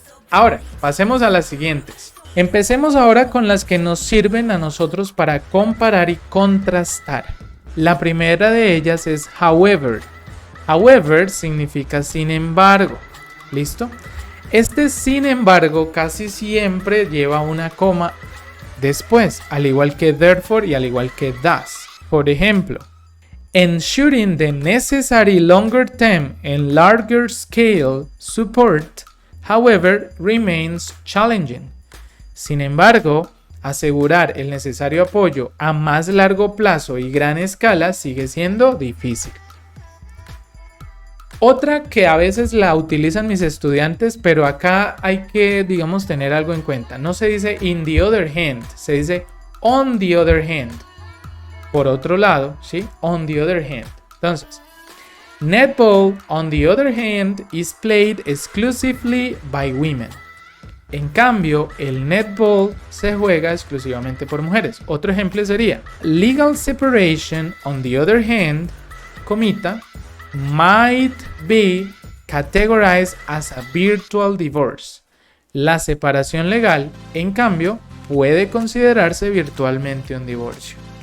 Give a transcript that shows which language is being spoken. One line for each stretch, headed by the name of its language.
Spanish: Ahora, pasemos a las siguientes. Empecemos ahora con las que nos sirven a nosotros para comparar y contrastar. La primera de ellas es however. However significa sin embargo. ¿Listo? Este, sin embargo, casi siempre lleva una coma después, al igual que therefore y al igual que thus. Por ejemplo,
English: ensuring the necessary longer term and larger scale support, however, remains challenging.
Spanish: Sin embargo, asegurar el necesario apoyo a más largo plazo y gran escala sigue siendo difícil. Otra que a veces la utilizan mis estudiantes, pero acá hay que, digamos, tener algo en cuenta. No se dice
English: in the other hand,
Spanish: se dice
English: on the other hand.
Spanish: Por otro lado, ¿sí?
English: On the other hand.
Spanish: Entonces,
English: netball, on the other hand, is played exclusively by women.
Spanish: En cambio, el netball se juega exclusivamente por mujeres. Otro ejemplo sería
English: legal separation, on the other hand, comita, might be categorized as a virtual divorce.
Spanish: La separación legal, en cambio, puede considerarse virtualmente un divorcio.